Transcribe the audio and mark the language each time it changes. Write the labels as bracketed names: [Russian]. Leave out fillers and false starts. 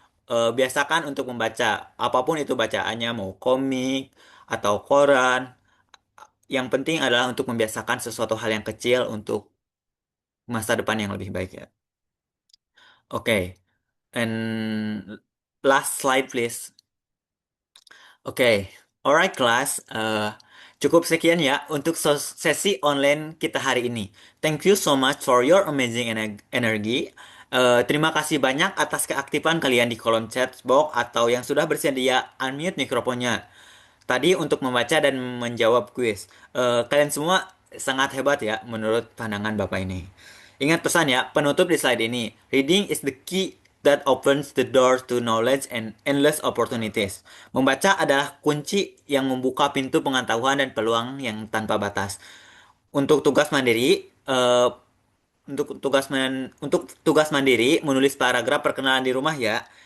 [Indonesian] Biasakan untuk membaca apapun itu bacaannya, mau komik atau koran. Yang penting adalah untuk membiasakan sesuatu hal yang kecil untuk masa depan yang lebih baik ya. [English] Oke, and last slide please. Oke, alright class. [Indonesian] Cukup sekian ya untuk sesi online kita hari ini. [English] Thank you so much for your amazing energy. [Indonesian] Terima kasih banyak atas keaktifan kalian di kolom chat box atau yang sudah bersedia unmute mikrofonnya tadi untuk membaca dan menjawab kuis. Kalian semua sangat hebat ya menurut pandangan Bapak ini. Ingat pesan ya, penutup di slide ini. [English] Reading is the key that opens the door to knowledge and endless opportunities. [Indonesian] Membaca adalah kunci yang membuka pintu pengetahuan dan peluang yang tanpa batas. Untuk tugas mandiri, untuk tugas mandiri menulis paragraf perkenalan di rumah ya.